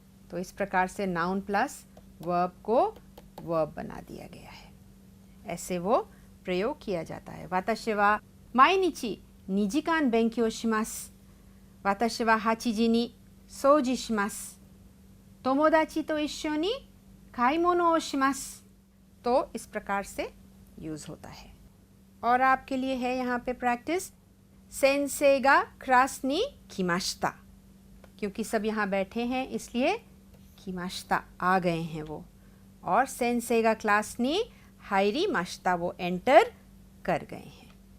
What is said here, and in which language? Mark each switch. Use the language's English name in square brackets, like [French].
[Hindi] तो इस प्रकार से नाउन प्लस वर्ब को वर्ब बना दिया गया है। ऐसे वो प्रयोग किया जाता है। [Japanese] वाताशी वा माइनिची निजिकान बेंक्यो शिमासु, वाताशी वा 8時に掃除します。友達と一緒に買い物をします。 [Hindi] तो इस प्रकार से यूज़ होता है। और आपके लिए है यहाँ पे प्रैक्टिस, [Japanese] सेंसेई गा क्लास नि किमाशिता। [Hindi] क्योंकि सब यहाँ बैठे हैं इसलिए किमाशिता आ गए हैं वो, और [Japanese] सेंसेई गा क्लास नि हाइरी माशिता, [Hindi] वो एंटर कर गए हैं।